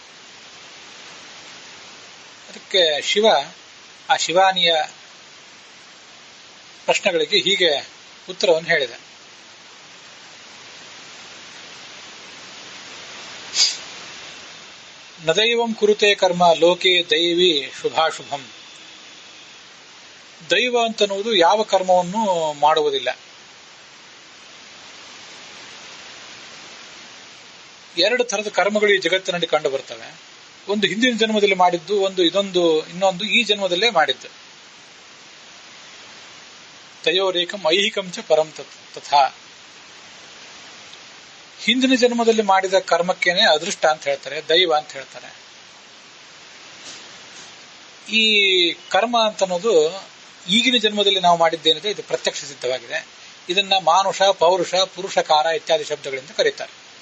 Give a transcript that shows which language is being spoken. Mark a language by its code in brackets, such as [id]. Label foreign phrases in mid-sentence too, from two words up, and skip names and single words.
[kn] ಅದಕ್ಕೆ ಶಿವ ಆ ಶಿವಾನಿಯ ಪ್ರಶ್ನೆಗಳಿಗೆ ಹೀಗೆ ಉತ್ತರವನ್ನು ಹೇಳಿದೆ. [sa] ನದೈವಂ ಕುರುತೆ ಕರ್ಮ ಲೋಕೆ ದೈವಿ ಶುಭಾಶುಭಂ. [kn] ದೈವ ಅಂತನ್ನುವುದು ಯಾವ ಕರ್ಮವನ್ನು ಮಾಡುವುದಿಲ್ಲ. ಎರಡು ತರದ ಕರ್ಮಗಳು ಈ ಜಗತ್ತಿನಲ್ಲಿ ಕಂಡು ಬರ್ತವೆ. ಒಂದು ಹಿಂದಿನ ಜನ್ಮದಲ್ಲಿ ಮಾಡಿದ್ದು, ಇನ್ನೊಂದು ಈ ಜನ್ಮದಲ್ಲೇ ಮಾಡಿದ್ದು. [sa] ತಯೋರೇಕಂ ಐಹಿಕಂ ಚ ಪರಂ ತಥಾ. [kn] ಹಿಂದಿನ ಜನ್ಮದಲ್ಲಿ ಮಾಡಿದ ಕರ್ಮಕ್ಕೇನೆ ಅದೃಷ್ಟ ಅಂತ ಹೇಳ್ತಾರೆ, ದೈವ ಅಂತ ಹೇಳ್ತಾರೆ. ಈ ಕರ್ಮ ಅಂತನ್ನೋದು ಈಗಿನ ಜನ್ಮದಲ್ಲಿ ನಾವು ಮಾಡಿದ್ದೇನಿದೆ ಇದು ಪ್ರತ್ಯಕ್ಷ ಸಿದ್ಧವಾಗಿದೆ. ಇದನ್ನ ಮಾನುಷ, ಪೌರುಷ, ಪುರುಷಕಾರ ಇತ್ಯಾದಿ ಶಬ್ದಗಳಿಂದ ಕರೀತಾರೆ.